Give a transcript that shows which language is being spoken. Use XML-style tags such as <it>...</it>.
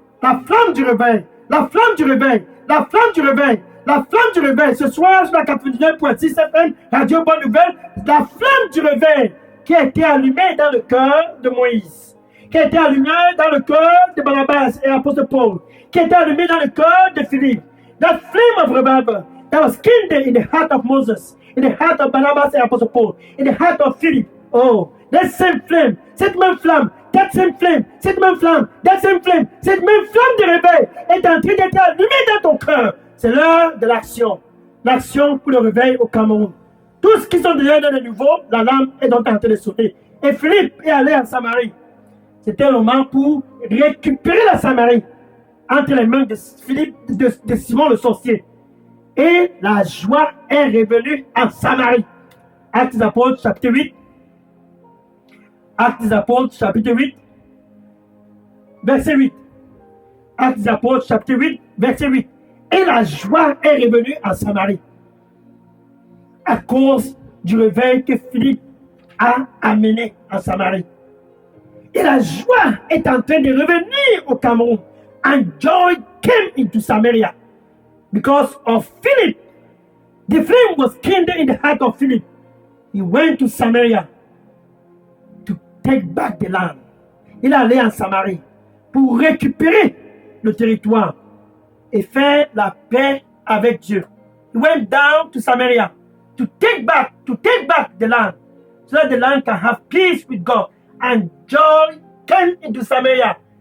<fr>La flamme du réveil, la flamme du réveil, la flamme du réveil, la flamme du réveil. Ce soir, sur la 99.6 FM, Radio Bonne Nouvelle, la flamme du réveil qui a été allumée dans le cœur de Moïse, qui a été allumée dans le cœur de Barnabas et l'apôtre Paul, qui a été allumée dans le cœur de Philippe.</fr> <en>That flame of revival that was kindled in the heart of Moses, in the heart of Barnabas and Apostle Paul, in the heart of Philip. Oh, that same flame,</en> <fr>cette même flamme,</fr> <en>that same flame,</en> <fr>cette même flamme, that same flame, cette même flamme de réveil est en train d'être allumée dans ton cœur. C'est l'heure de l'action. L'action pour le réveil au Cameroun. Tous ceux qui sont déjà dans le nouveau, la lampe est donc en train de sauter. Et Philippe est allé en Samarie. C'était un moment pour récupérer la Samarie entre les mains de Philippe, de Simon le sorcier. Et la joie est revenue en Samarie. Actes des Apôtres, chapitre 8. Actes des Apôtres, chapitre 8, verset 8. Actes des Apôtres, chapitre 8, verset 8. Et la joie est revenue en Samarie à cause du réveil que Philippe a amené en Samarie. Et la joie est en train de revenir au Cameroun.</fr> <en>And joy came into Samaria because of Philip. The flame was kindled in the heart of Philip. He went to Samaria to take back the land.</en> <fr>Il est allé en Samarie pour récupérer le territoire et faire la paix avec Dieu.</fr> <en>He went down to Samaria to take back the land, so that the land can have peace with God. And joy came into Samaria.</en>